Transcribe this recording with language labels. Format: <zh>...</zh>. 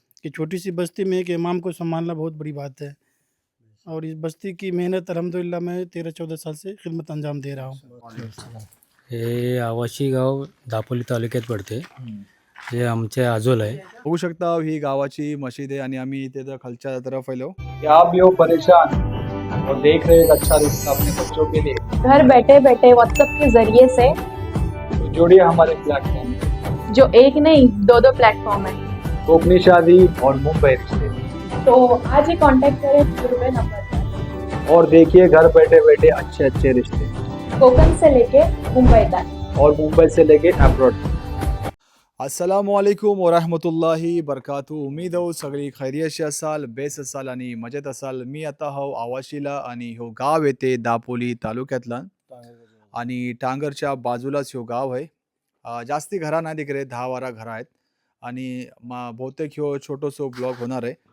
<hi>कि छोटी सी बस्ती में एक इमाम को संभालना बहुत बड़ी बात है। और इस बस्ती की मेहनत अल्हम्दुलिल्लाह मैं 13-14 साल से खिदमत अंजाम दे रहा हूँ।</hi> <mr>हे आवाशी गाव दापोली तालुक्यात पडते. हे आमचे आजोल आहे. बघू शकता ही गावाची मशीद आहे आणि आम्ही इथे खालच्या तरफ आलो.</mr> <hi>क्या आप भी हो परेशान और देख रहे एक अच्छा रिश्ता अपने बच्चों के लिए, घर बैठे बैठे व्हाट्सएप के जरिए से तो जुड़िए हमारे प्लेटफॉर्म में। जो एक नहीं दो दो प्लेटफॉर्म है, कोकनी शादी और मुंबई रिश्ते, तो आज ही कांटेक्ट करें दिए नंबर पर। और देखिए घर बैठे बैठे अच्छे अच्छे रिश्ते, कोकण से लेके मुंबई तक और मुंबई से लेके अब्रॉड।</hi> <ar>अस्सलामुअलैकुम वरहमतुल्लाहि बरकातू.</ar> <mr>उम्मीद आहे सगळी खैरियतशी असाल, बेस असाल आणि मजेत असाल. मी आता हो आवाशीला आणि हो गाव येते दापोली तालुक्यातला आणि टांगरच्या बाजूलाच हो गाव आहे. जास्ती घरा नाही तिकडे 10-12 घरं आहेत आणि बहुतेक ह्यो छोटोसो ब्लॉग होणार आहे.</mr>